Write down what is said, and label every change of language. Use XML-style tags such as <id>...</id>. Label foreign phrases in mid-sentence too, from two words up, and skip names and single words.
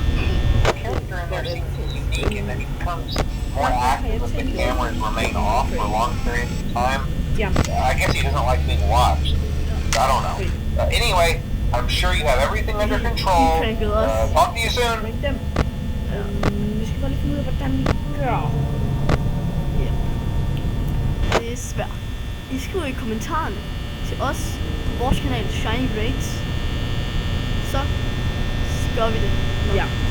<en>The character in there seems unique in that he becomes more active if the cameras remain off for long periods of time. I guess he doesn't like being watched. I don't know. Anyway, I'm sure you have everything under control. Talk to you soon.</en> <da>Vi skal bare lige finde ud af, hvordan vi gør. Ja. Det er svært. I skriver i kommentarerne til os, vores kanal Shiny Raids, så gør vi det. Ja.</da>